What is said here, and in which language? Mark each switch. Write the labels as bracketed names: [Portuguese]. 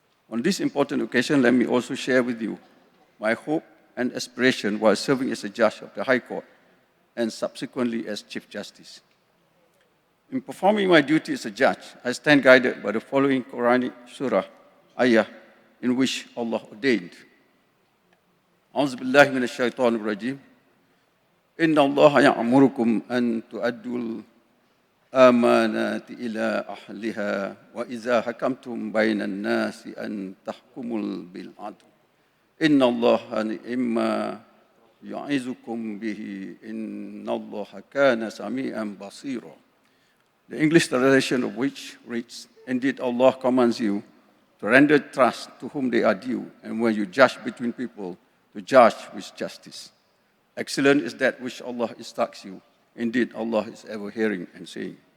[English] On this important occasion, let me also share with you my hope and aspiration while serving as a judge of the High Court and subsequently as Chief Justice. In performing my duty as a judge, I stand guided by the following Quranic surah, ayah, in which Allah ordained. [Arabic] أعوذ بالله من الشيطان الرجيم إن الله يأمركم أن تؤدوا الأمانات إلى أهلها وإذا حكمتم بين الناس أن تحكموا بالعدل إن الله نعم يعظكم به إن الله كان سميعا بصيرا. [English] The English translation of which reads, Indeed, Allah commands you to render trust to whom they are due, and when you judge between people, to judge with justice. Excellent is that which Allah instructs you. Indeed, Allah is ever hearing and seeing.